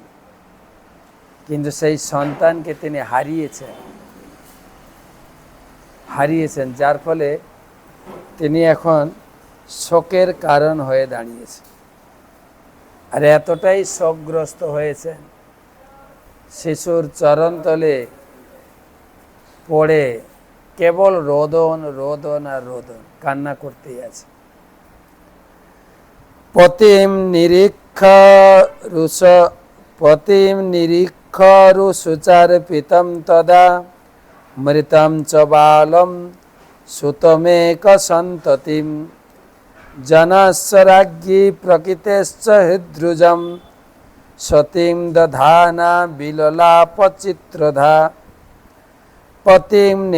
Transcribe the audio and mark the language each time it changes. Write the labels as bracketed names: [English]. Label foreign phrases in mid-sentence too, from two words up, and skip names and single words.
[Bangla] কিন্তু সেই সন্তানকে তিনি হারিয়েছেন, যার ফলে তিনি এখন শোকের কারণ হয়ে দাঁড়িয়েছেন। আর এতটাই শোকগ্রস্ত হয়েছেন, শিশুর চরণতলে পড়ে কেবল রোদন রোদন আর রোদন, কান্না করতেই আছে। [Sanskrit] পতিম নিরীক্ষরুষুচার পিতম তদা মৃতম চ বালম সুতমেক সন্ততিম জনস্য রাজ্ঞী প্রকৃতেশ্চ হৃদ্রুজম সতীম দধানা বিললাপ চিত্রধা পতিম